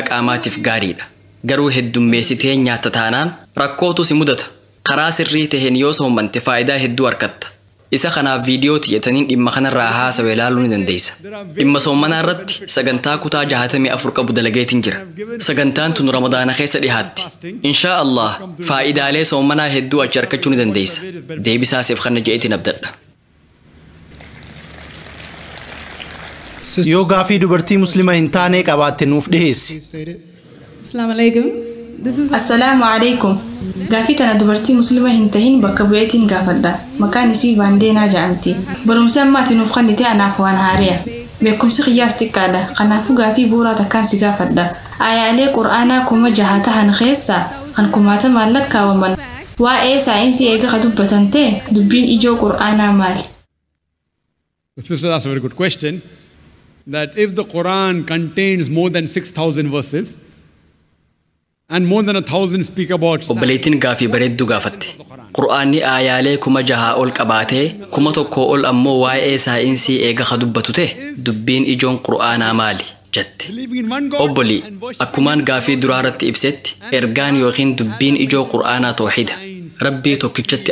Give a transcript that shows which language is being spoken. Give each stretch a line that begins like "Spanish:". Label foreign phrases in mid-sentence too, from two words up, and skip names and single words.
Oromo: qaamaatiif gaariidha garuu heddummeessitee nyaatta taanaan rakkootu si mudata karaa sirrii taheen yoo soommante faayidaa hedduu argatta isa kanaaf viidiyoo tiyyataniin dhimma kanarraa haasawee ilaaluu ni dandeessa dhimma soommanaa irratti sagantaa kutaa 64 qabu dalageetiin jira sagantaan tun ramadaana keessa dhihaatti
Arabic: إن شاء الله
Oromo: faayidaalee soommanaa hedduu achi argachuu ni dandeessa deebisaasiif kana je'eetiin abdadha yoo gaafii dubartii muslima hin taane qabaatte nuuf dhiheessi
Arabic: السلام عليكم. السلام عليكم.
Oromo: Gaafii tana dubartii muslima hin tahin bakka bu'eetiin gaafadha. Maqaan isii Baandeenaa jedhamti. Barumsi ammaati nuuf kennite anaaf waan haariya. Beekumsi qiyyaas xiqqaadha. Kanaafuu gaafii bu'uuraa takkaan si gaafadha. Aayaalee Qur'aanaa 6,000 ta'an keessaa kan 10,000 lakkaawwaman. Waa'ee saayinsii eega ka dubbatan ta'e dubbiin ijoo Qur'aanaa maali?
English: This is a very good question. That if the Quran contains more than 6,000 verses, and more than 1,000 speak about
Oromo: obboleettiin gaafii bareedduu gaafatte qur'aanni aayaalee 6,000 ol qabaatee 1,000 ol ammoo waa'ee saayinsii eega ka dubbatu ta'e dubbiin ijoon qur'aanaa maali jette obbolii akkumaan gaafii duraa irratti ibsetti ergaan yookiin dubbiin ijoo qur'aanaa tawxiida rabbii tokkichatti